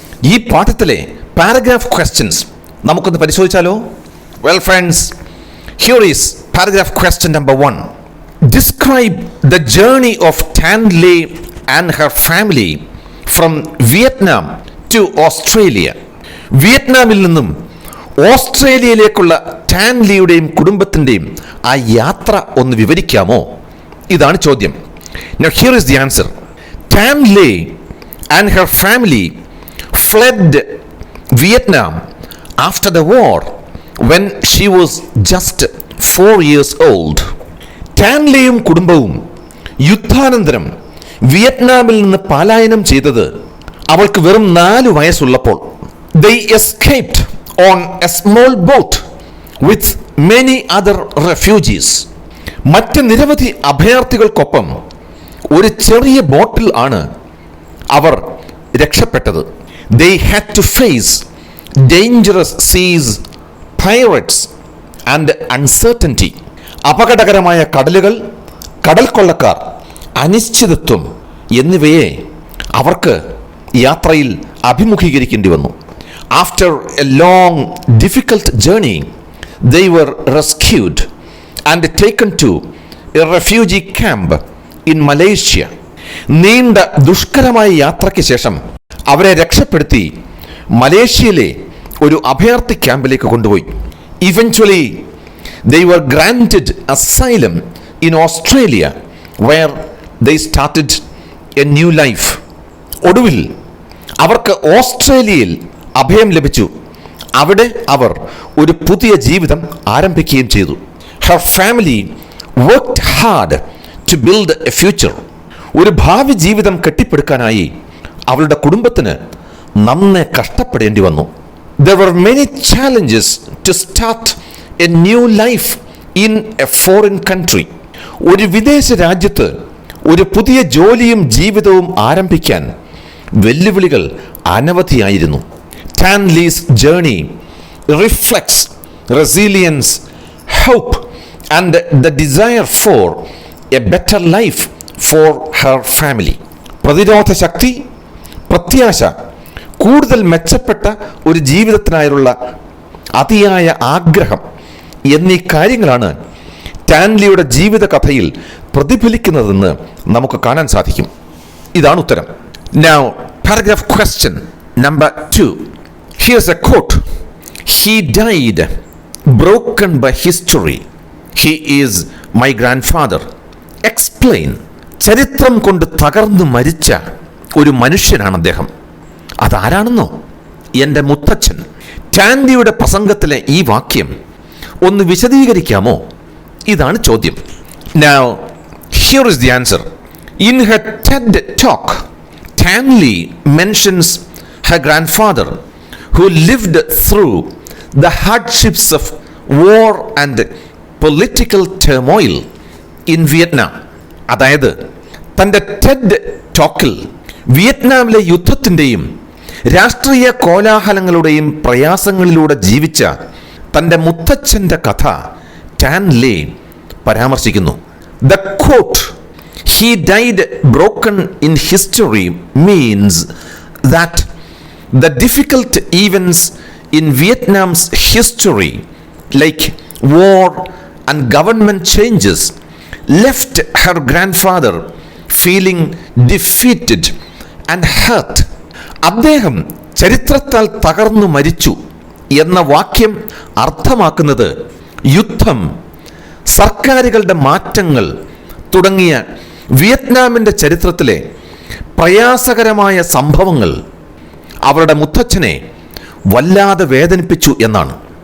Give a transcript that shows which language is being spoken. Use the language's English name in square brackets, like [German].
[Malayalam] ഈ പാഠത്തിലെ paragraph questions നമുക്കൊന്ന് പരിശോധിച്ചാലോ? [English] Well friends, here is paragraph question number 1. Describe the journey of Tan Le and her family from Vietnam to Australia. [Malayalam] വിയറ്റ്നാമിൽ നിന്നും ഓസ്ട്രേലിയയിലേക്കുള്ള tan ലിയുടെയും കുടുംബത്തിൻ്റെയും ആ യാത്ര ഒന്ന് വിവരിക്കാമോ? ഇതാണ് ചോദ്യം. [English] Now here is the answer. Tan Le and her family fled Vietnam after the war when she was just 4 years old. [Malayalam] Tan ലെയും കുടുംബവും യുദ്ധാനന്തരം വിയറ്റ്നാമിൽ നിന്ന് പലായനം ചെയ്തത് അവൾക്ക് വെറും 4 വയസ്സുള്ളപ്പോൾ. [English] They escaped on a small boat with many other refugees. [Malayalam] മറ്റ് നിരവധി അഭയാർത്ഥികൾക്കൊപ്പം ഒരു ചെറിയ ബോട്ടിൽ ആണ് അവർ രക്ഷപ്പെട്ടത്. [English] They had to face dangerous seas, pirates and uncertainty. [Malayalam] അപകടകരമായ കടലുകൾ, കടൽ കൊള്ളക്കാർ, അനിശ്ചിതത്വം എന്നിവയെ അവർക്ക് യാത്രയിൽ അഭിമുഖീകരിക്കേണ്ടി വന്നു. [English] After a long, difficult journey, they were rescued and taken to a refugee camp in Malaysia. [Malayalam] നീണ്ട ദുഷ്കരമായ യാത്രയ്ക്ക് ശേഷം അവരെ രക്ഷപ്പെടുത്തി മലേഷ്യയിലെ ഒരു അഭയാർത്ഥി ക്യാമ്പിലേക്ക് കൊണ്ടുപോയി. [English] Eventually, they were granted asylum in Australia, where they started a new life. [Malayalam] ഒടുവിൽ അവർക്ക് ഓസ്ട്രേലിയയിൽ അഭയം ലഭിച്ചു. അവിടെ അവർ ഒരു പുതിയ ജീവിതം ആരംഭിക്കുകയും ചെയ്തു. [English] Her family worked hard to build a future. [Malayalam] ഒരു ഭാവി ജീവിതം കെട്ടിപ്പടുക്കാനായി അവളുടെ കുടുംബത്തിന് നന്നേ കഷ്ടപ്പെടേണ്ടി വന്നു. [English] There were many challenges to start a new life in a foreign country. [Malayalam] ഒരു വിദേശ രാജ്യത്ത് ഒരു പുതിയ ജോലിയും ജീവിതവും ആരംഭിക്കാൻ വെല്ലുവിളികൾ അനവധിയായിരുന്നു. [English] Tan Le's journey reflects resilience, hope and the desire for a better life for her family. [Malayalam] പ്രതിരോധ ശക്തി, പ്രത്യാശ, കൂടുതൽ മെച്ചപ്പെട്ട ഒരു ജീവിതത്തിനായുള്ള അതിയായ ആഗ്രഹം എന്നീ കാര്യങ്ങളാണ് ടാൻ ലിയുടെ ജീവിത കഥയിൽ പ്രതിഫലിക്കുന്നതെന്ന് നമുക്ക് കാണാൻ സാധിക്കും. ഇതാണ് ഉത്തരം. [English] Now, paragraph question number 2. Here's a quote. He died broken by history. He is my grandfather. Explain. [Malayalam] ചരിത്രം കൊണ്ട് തകർന്നു മരിച്ച ഒരു മനുഷ്യനാണ് അദ്ദേഹം. അതാരാണെന്നോ? എൻ്റെ മുത്തച്ഛൻ. ടാൻ ലിയുടെ പ്രസംഗത്തിലെ ഈ വാക്യം ഒന്ന് വിശദീകരിക്കാമോ? ഇതാണ് ചോദ്യം. [English] Now, here is the answer. In her TED talk, Tan Le mentions her grandfather who lived through the hardships of war and political turmoil in Vietnam. [Malayalam] അതായത് തൻ്റെ ടെഡ് ടോക്കിൽ വിയറ്റ്നാമിലെ യുദ്ധത്തിൻ്റെയും രാഷ്ട്രീയ കോലാഹലങ്ങളുടെയും പ്രയാസങ്ങളിലൂടെ ജീവിച്ച തൻ്റെ മുത്തച്ഛൻ്റെ കഥ ടാൻ ലെ പരാമർശിക്കുന്നു. [English] The quote, "He died broken in history," means that the difficult events in Vietnam's history, like war and government changes, left her grandfather feeling defeated and hurt. [Malayalam] അദ്ദേഹം ചരിത്രത്താൽ തകർന്നു മരിച്ചു എന്ന വാക്യം അർത്ഥമാക്കുന്നത് യുദ്ധം, സർക്കാരുകളുടെ മാറ്റങ്ങൾ തുടങ്ങിയ വിയറ്റ്നാമിൻ്റെ ചരിത്രത്തിലെ പ്രയാസകരമായ സംഭവങ്ങൾ അവരുടെ മുത്തച്ഛനെ വല്ലാതെ വേദനിപ്പിച്ചു എന്നാണ്.